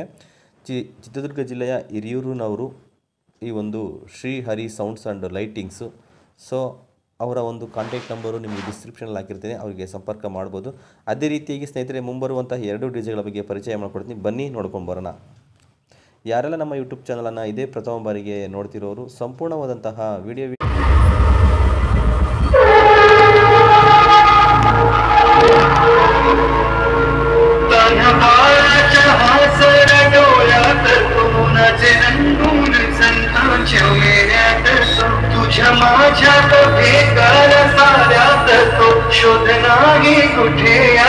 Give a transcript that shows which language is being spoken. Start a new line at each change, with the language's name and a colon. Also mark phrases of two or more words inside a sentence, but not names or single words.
Kannada: ಚಿತ್ರದುರ್ಗ ಜಿಲ್ಲೆಯ ಹಿರಿಯೂರಿನವರು ಈ ಒಂದು ಶ್ರೀ ಹರಿ ಸೌಂಡ್ಸ್ ಆ್ಯಂಡ್ ಲೈಟಿಂಗ್ಸು. ಸೊ ಅವರ ಒಂದು
English: contact number
Kannada: ನಿಮಗೆ ಡಿಸ್ಕ್ರಿಪ್ಷನಲ್ಲಿ ಹಾಕಿರ್ತೀನಿ, ಅವರಿಗೆ ಸಂಪರ್ಕ ಮಾಡ್ಬೋದು. ಅದೇ ರೀತಿಯಾಗಿ ಸ್ನೇಹಿತರೆ, ಮುಂಬರುವಂತಹ 2 ಡಿಜೆಗಳ ಬಗ್ಗೆ ಪರಿಚಯ ಮಾಡ್ಕೊಡ್ತೀನಿ, ಬನ್ನಿ ನೋಡ್ಕೊಂಡು ಬರೋಣ. ಯಾರೆಲ್ಲ ನಮ್ಮ ಯೂಟ್ಯೂಬ್ ಚಾನಲನ್ನು ಇದೇ ಪ್ರಥಮ ಬಾರಿಗೆ ನೋಡ್ತಿರೋರು ಸಂಪೂರ್ಣವಾದಂತಹ ವಿಡಿಯೋ
Marathi: तुझ्या माझ्या भेगार साऱ्यात तो शोध नाही कुठे या